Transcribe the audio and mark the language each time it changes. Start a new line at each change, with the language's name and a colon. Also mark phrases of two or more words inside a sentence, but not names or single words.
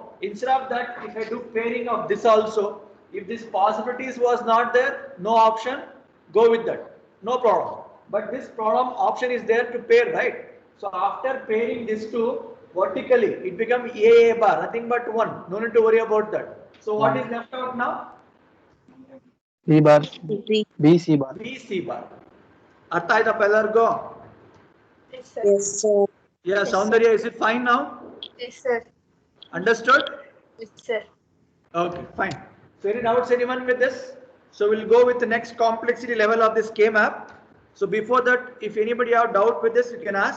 English: Instead of that, if I do pairing of this also, if this possibilities was not there, no option, go with that. No problem. But this problem option is there to pair, right? So after pairing these two, vertically, it becomes A bar, nothing but 1. No need to worry about that. So what is left out now? B bar. B. B. C bar. B, C bar.
Kannada: ಅರ್ಥ ಆಯ್ತಾ ಎಲ್ಲರಿಗೂ?
English: Yes, sir. Yes, sir. Yeah, Soundarya, is it fine now? Yes, sir. Understood? Yes, sir. Okay, fine. So any doubts anyone with this? So we'll go with the next complexity level of this K-map. So before that, if anybody have doubt with this, you can ask.